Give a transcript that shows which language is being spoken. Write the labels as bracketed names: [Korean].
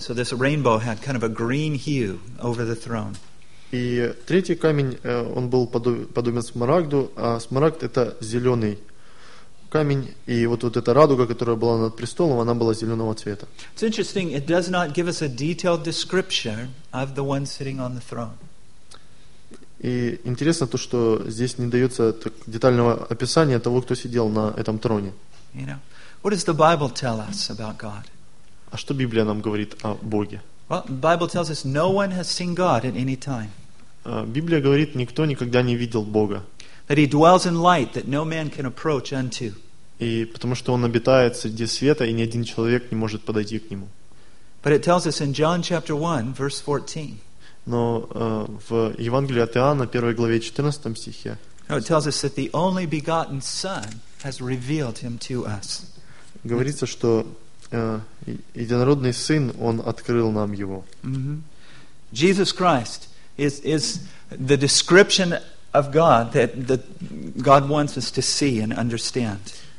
[English] So this rainbow had kind of a green hue over the throne. [Russian] И третий камень, он был подобен смарагду, а смарагд — это зеленый камень, и вот эта радуга, которая была над престолом, она была зеленого цвета. [English] It's interesting, it does not give us a detailed description of the one sitting on the throne. [Russian] И интересно то, что здесь не дается детального описания того, кто сидел на этом троне. [English] You know, what does the Bible tell us about God? [Russian] А что Библия нам говорит о Боге? [English] Well, the Bible tells us no one has seen God at any time. [Russian] Библия говорит, никто никогда не видел Бога. [English] That he dwells in light that no man can approach unto. [Russian] И потому что он обитает среди света, и ни один человек не может подойти к нему. [English] But it tells us in John chapter 1, verse 14. [Russian] Но в Евангелии от Иоанна, 1 главе 14 стихе. [English] It tells us that the only begotten Son has revealed him to us. [Russian] Говорится, что единородный Сын, он открыл нам его. Mm-hmm. [English] Jesus Christ is the description of God that God wants us to see and understand.